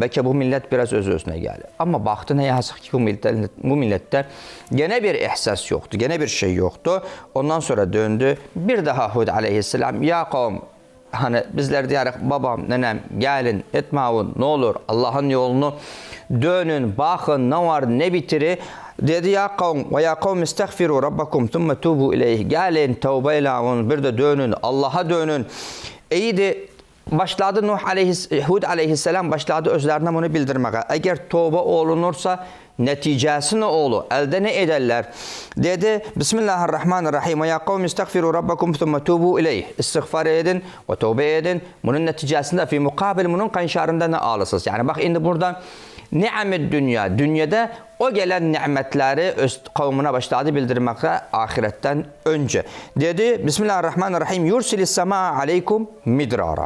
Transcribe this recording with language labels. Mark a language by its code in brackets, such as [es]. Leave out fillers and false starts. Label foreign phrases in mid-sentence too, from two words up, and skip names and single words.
[tr] Belki bu millet biraz özüne geldi. Ama baktı ne yazık ki bu millette gene bir ihsas yoktu, gene bir şey yoktu. Ondan sonra döndü. Bir daha Hud aleyhisselam [ar] يا قوم, [tr] hani bizler diyerek babam, nenem gelin etmeyin ne olur Allah'ın yolunu dönün, bakın ne var ne bitiri. [ar] Dedi يا قوم ويا قوم استغفروا ربكم ثم توبوا إليه. [tr] Gelin tövbeyle bir de dönün, Allah'a dönün. İyiydi. Başladı Hud aleyhisselam başladı özlerine bunu bildirmeye. Eğer tövbe olunursa neticesi ne olur? Elde ne ederler? Dedi Bismillahirrahmanirrahim. [ar] يا قوم استغفروا ربكم ثم توبوا إليه. [tr] İstiğfar edin ve tövbe edin. Bunun neticesinde [ar] في مقابل [tr] bunun kanşarında ne alırsınız? Yani bak şimdi burada nimet dünyada o gelen nimetleri öz kavmine başladı bildirmekte ahiretten önce. [ar] Dedi بسم الله الرحمن الرحيم يرسل السماء عليكم مدرارا.